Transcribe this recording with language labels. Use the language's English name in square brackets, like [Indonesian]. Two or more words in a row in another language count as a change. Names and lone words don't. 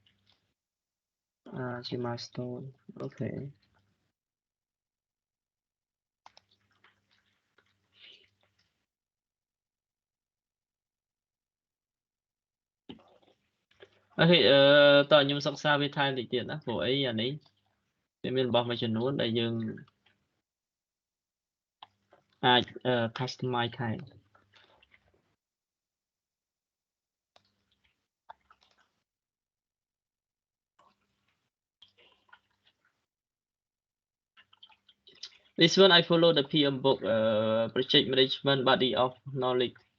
[Khmer] ជា milestone អូខេអូខេតើខ្ញុំសិក្សាវាថែមតិចទៀតណាព្រោះអីអានេះវាមានរបស់មួយចំនួនដែលយើង អាច customize ថែម [English] This one I follow the PM book project management body of knowledge